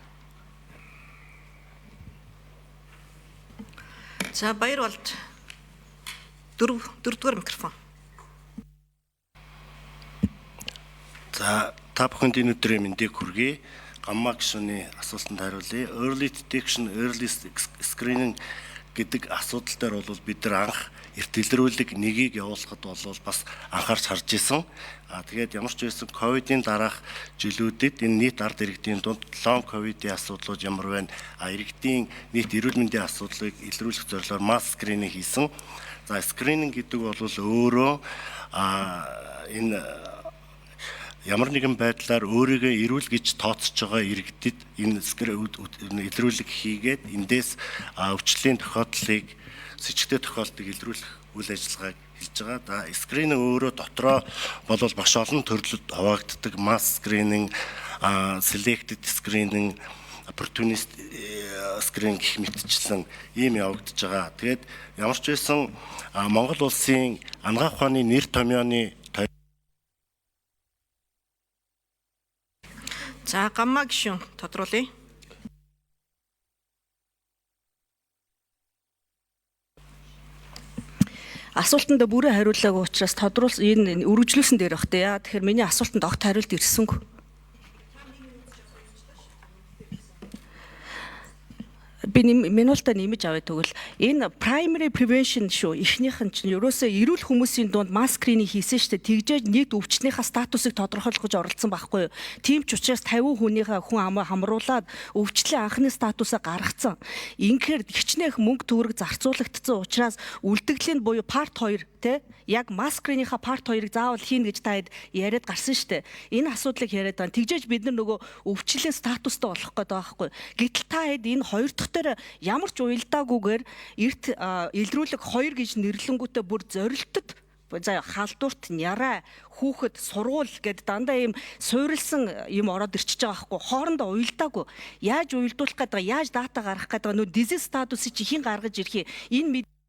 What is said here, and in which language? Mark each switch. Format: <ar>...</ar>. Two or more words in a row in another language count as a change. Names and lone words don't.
<mn>За Баяролд дөрөвдүгээр микрофон. За та бүхэнд энэ өдрийн мэндийг хүргэе. Гамма гишүүний асуултанд хариулъя.</mn> <en>Early detection, early screening</en> <mn>гэдэг асуудал дээр бол бид нар анх эрт илрүүлэг 1-ийг явуулахад бол бас анхаарч харж исэн. Тэгээд ямар ч байсан ковидын дараах жилүүдэд энэ нийт ард иргэдийн дунд</mn> <en>long covid</en> <mn>асуудлууд ямар байна? Иргэдийн нийт эрүүл мэндийн асуудлыг илрүүлэх зорилгоор масс скрининг хийсэн. За скрининг гэдэг бол өөрөө энэ ямар нэгэн байдлаар өөрийгөө эрүүл гэж тооцож байгаа иргэдэд энэ илрүүлэг хийгээд эндээс өвчлөлийн тохиолдлыг сэжигтэй тохиолдлыг илрүүлэх үйл ажиллагааг шийдэлж байгаа. За скрининг өөрөө дотроо болвол маш олон төрлөд хуваагддаг.</mn> <en>Mass screening, selected screening, opportunist screening</en> <mn>гэх мэтчлэн ийм явагдаж байгаа. Тэгээд ямар ч байсан Монгол улсын анагаах ухааны нэр томьёоны За гамма гишүүн тодруулъя. Асуултанд бүрэн хариулаагүй учраас энэ үргэлжлүүлсэн дээр бах тэ. Тэгэхээр миний асуултанд огт хариулт ирсэнгүй. Би минутаа нэмэж авъя тэгвэл энэ</mn> <en>primary prevention</en> <mn>шүү. Эхнийх нь чинь ерөөсөө эрүүл хүмүүсийн дунд</mn> <en>mass screening</en> <mn>хийсэн шүү дээ. Тэгжээж нийт өвчтнийхаа статусыг тодорхойлох гэж оролцсон байхгүй юу? Тийм ч учраас 50 хүнийхээ хүн амаа хамруулад өвчлөлийн анхны статусаа гаргацсан. Инхээр хичнээн мөнгө төгрөг зарцуулагдсан учраас үлдэгдлийн буюу part 2 тэ яг mass screening-ха part 2-ыг заавал хийнэ гэж таад яриад гарсан шүү дээ. Энэ асуудлыг яриад байна. Тэгжээж бид нар нөгөө өвчлөлийн статустай болох гэдэг байхгүй юу? Гэтэл та хэд энэ хоёр дахь дээр ямар ч уялдаагүйгээр эрт илрүүлэг 2 гэж нэрлэнгүүтээ бүр зорилтод за халдварт няраа хүүхэд сургуул гэд дандаа ийм суурилсан юм ороод ирчихэж байгаа байхгүй хоорондоо уялдаагүй яаж уялдуулах гэдэг яаж дата гаргах гэдэг нөө disease статусыг чи хэн гаргаж ирэх энэ</mn>